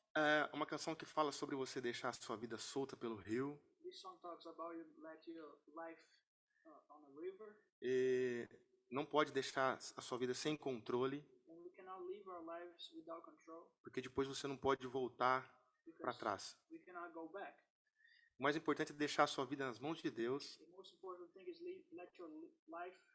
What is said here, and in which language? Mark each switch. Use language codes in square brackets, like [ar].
[pt] é uma canção que fala sobre você deixar a sua vida solta pelo rio [en] this song talks about you let your life on a river, [pt] e não pode deixar a sua vida sem controle, [en] and we cannot live our lives without control [pt] porque depois você não pode voltar para [en] because [pt] trás. [en] we cannot go back. [pt] O mais importante é deixar a sua vida nas mãos de Deus, [en] The most important thing is let your life